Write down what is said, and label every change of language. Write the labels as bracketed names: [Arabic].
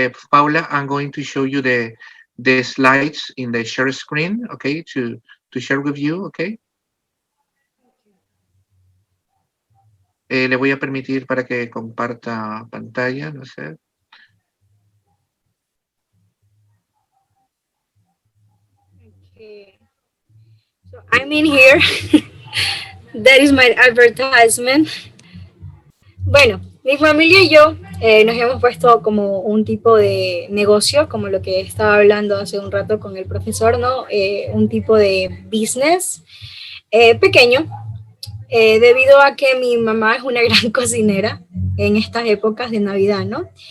[English] Paula, I'm going to show you the slides in the share screen, okay, to share with you, okay? [Spanish] Le voy a permitir para que comparta pantalla, no sé. [English] Okay. So I'm in here. That is my advertisement. [Spanish] Bueno, mi familia y yo nos hemos puesto como un tipo de negocio, como lo que estaba hablando hace un rato con el profesor, ¿no? Un tipo de business pequeño, debido a que mi mamá es una gran cocinera en estas épocas de Navidad, ¿no?